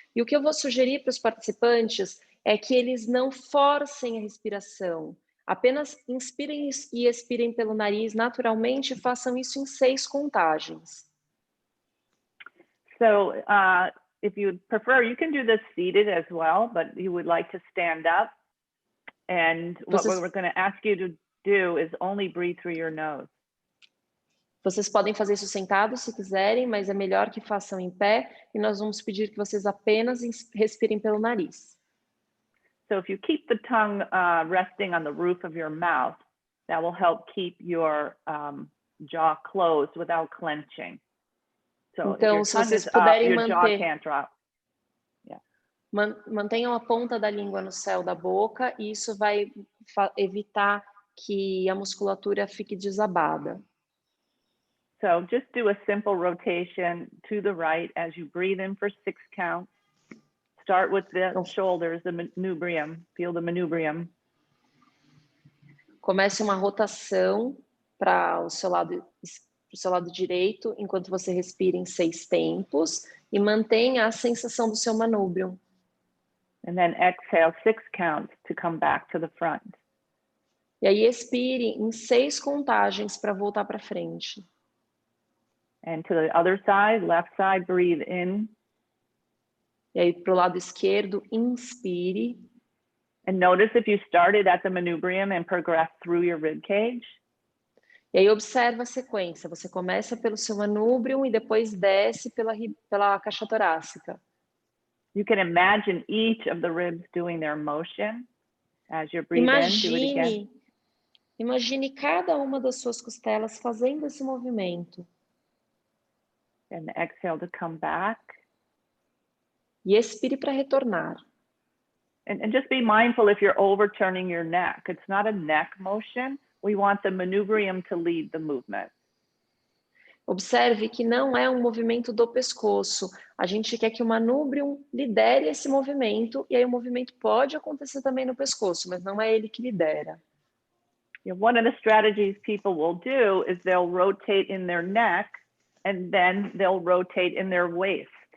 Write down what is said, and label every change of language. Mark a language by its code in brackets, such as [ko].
[pt] E o que eu vou sugerir para os participantes é que eles não forcem a respiração. Apenas inspirem e expirem pelo nariz naturalmente e façam isso em 6 contagens. [en] So if you prefer, you can do this seated as well, but you would like to stand up. And what we're going to ask you to do is only breathe through your nose. [pt] Vocês podem fazer isso sentados se quiserem, mas é melhor que façam em pé e nós vamos pedir que vocês apenas respirem pelo nariz. [en] So if you keep the tongue resting on the roof of your mouth, that will help keep your jaw closed without clenching. So [pt] então, [en] if [pt] se [en] your tongue [pt] vocês [en] is up, [pt] puderem [en] your jaw can't drop. Yeah. [pt] Mantenham a ponta da língua no céu da boca e isso vai evitar que a musculatura fique desabada. [en] So just do a simple rotation to the right as you breathe in for 6 counts. Start with the shoulders, the manubrium. Feel the manubrium. [pt] Comece uma rotação para o seu lado direito, enquanto você respira em 6 tempos e mantenha a sensação do seu manúbrio. [en] And then exhale 6 counts to come back to the front. [pt] E aí expire em 6 contagens para voltar para frente. [en] And to the other side, left side, breathe in. [pt] E aí para o lado esquerdo, inspire. [en] And notice if you started at the manubrium and progressed through your rib cage. [pt] E aí observa a sequência. Você começa pelo seu manúbrio e depois desce pela caixa torácica. [en] You can imagine each of the ribs doing their motion as you breathe in. Do it again. [pt] Imagine cada uma das suas costelas fazendo esse movimento. [en] And exhale to come back. [pt] E expire para retornar. [en] And just be mindful if you're overturning your neck. It's not a neck motion. We want the manubrium to lead the movement. [pt] Observe que não é um movimento do pescoço. A gente quer que o manúbrio lidere esse movimento, e aí o movimento pode acontecer também no pescoço, mas não é ele que lidera. [en] One of the strategies people will do is they'll rotate in their neck and then they'll rotate in their waist.